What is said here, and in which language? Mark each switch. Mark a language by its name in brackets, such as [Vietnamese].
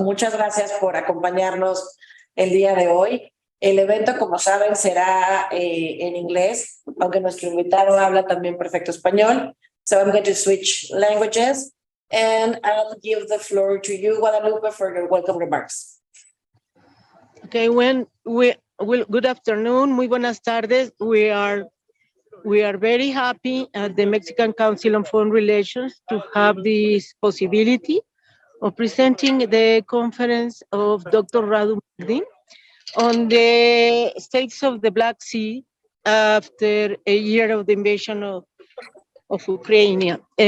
[Spanish] Muchas gracias por acompañarnos el día de hoy. El evento, como saben, será en inglés, aunque nuestro invitado habla también perfecto español. [English] So I'm going to switch languages and I'll give the floor to you, Guadalupe, for your welcome remarks. Okay, good afternoon, [Spanish] muy buenas tardes. [English] We are very happy at the Mexican Council on Foreign Relations to have this possibility of presenting the conference of Dr. Radu Magdin on the states of the Black Sea after a year of the invasion of Ukraine.